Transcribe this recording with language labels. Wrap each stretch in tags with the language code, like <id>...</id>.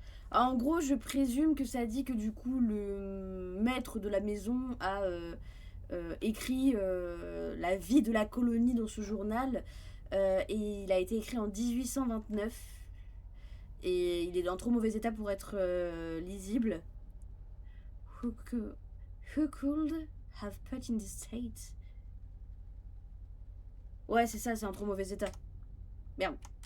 <fr>En gros, je présume que ça dit que du coup, le maître de la maison a écrit la vie de la colonie dans ce journal. Et il a été écrit en 1829. Et il est dans trop mauvais état pour être lisible.</fr> <en>Who could have put in this state?</en> <fr>Ouais, c'est ça, c'est en trop mauvais état. Merde.</fr>